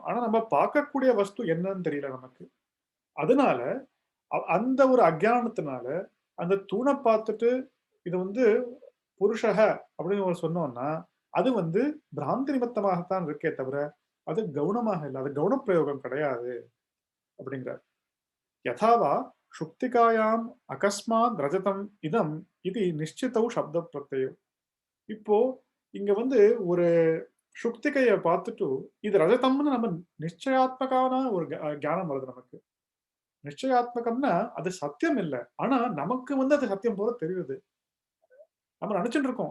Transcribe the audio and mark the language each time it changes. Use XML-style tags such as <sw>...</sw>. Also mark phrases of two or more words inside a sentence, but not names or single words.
<ta>ஆனா நம்ம பார்க்கக்கூடிய வஸ்து என்னன்னு தெரியல நமக்கு. அதனால அந்த ஒரு அஞ்ஞானத்தினால அந்த தூண பார்த்துட்டு இது வந்து புருஷக அப்படின்னு ஒரு சொன்னோம்னா, அது வந்து பிராந்தி நிமித்தமாகத்தான் இருக்கே தவிர, அது கவுனமாக இல்ல. அது கவுன பிரயோகம் கிடையாது அப்படிங்கிறார்.</ta> <sa>यथा वा शुक्तिकायाम् अकस्मात् रजतम् இதம் இது நிश्चितौ शब्द प्रत्ययो.</sa> <ta>இப்போ இங்க வந்து ஒரு சுக்திகைய பார்த்துட்டு, இது ரஜதம்னு நம்ம நிச்சயாத்மகமான ஒரு ஞானம் வருது நமக்கு. நிச்சயாத்மகம்னா அது சத்தியம் இல்ல. ஆனா நமக்கு வந்து அது சத்தியம் போல தெரியுது. நம்ம நெனச்சுட்டு இருக்கோம்.</ta>